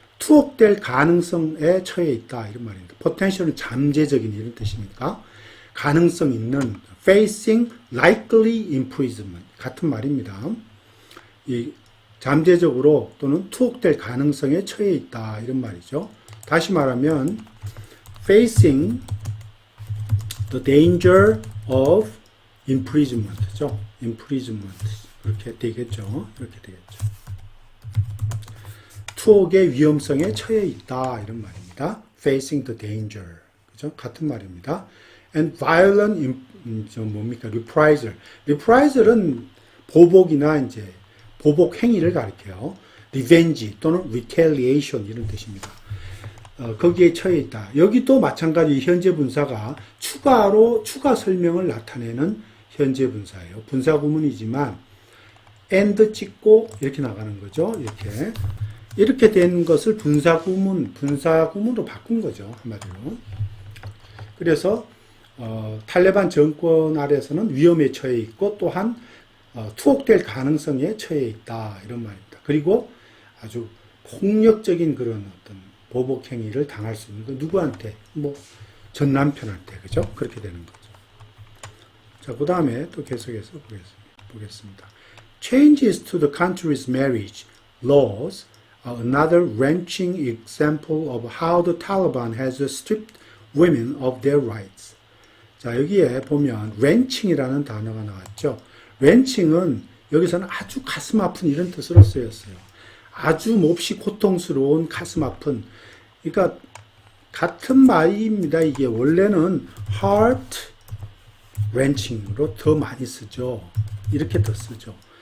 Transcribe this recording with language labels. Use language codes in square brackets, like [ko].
[ko] 투옥될 가능성에 처해 있다 이런 말입니다. potential은 잠재적인 이런 뜻이니까 가능성 있는 [en] facing likely imprisonment [ko] 같은 말입니다. 이 잠재적으로 또는 투옥될 가능성에 처해 있다 이런 말이죠. 다시 말하면 [en] facing the danger of imprisonment죠. [ko] imprisonment 이렇게 되겠죠. 이렇게 되겠죠. 투옥의 위험성에 처해 있다 이런 말입니다. [en] facing the danger [ko] 그죠? 같은 말입니다. [en] and violent [ko] 뭡니까? [en] reprisal. [ko] reprisal은 보복이나 이제 보복 행위를 가리켜요. revenge 또는 retaliation 이런 뜻입니다. 거기에 처해 있다. 여기도 마찬가지 현재 분사가 추가 설명을 나타내는 현재 분사예요. 분사 구문이지만 and 찍고 이렇게 나가는 거죠. 이렇게 된 것을 분사구문으로 바꾼 거죠. 한마디로. 그래서 탈레반 정권 아래서는 위험에 처해 있고 또한 투옥될 가능성에 처해 있다 이런 말입니다. 그리고 아주 폭력적인 그런 어떤 보복 행위를 당할 수 있는 거 누구한테? 전 남편한테 그죠? 그렇게 되는 거죠. 자, 그 다음에 또 계속해서 보겠습니다. [en] Changes to the country's marriage laws are another wrenching example of how the Taliban has stripped women of their rights. [ko] 자, 여기에 보면 wrenching이라는 단어가 나왔죠. wrenching은 여기서는 아주 가슴 아픈 이런 뜻으로 쓰였어요. 아주 몹시 고통스러운 가슴 아픈. 그러니까 같은 말입니다. 이게 원래는 heart wrenching으로 더 많이 쓰죠. 이렇게 더 쓰죠.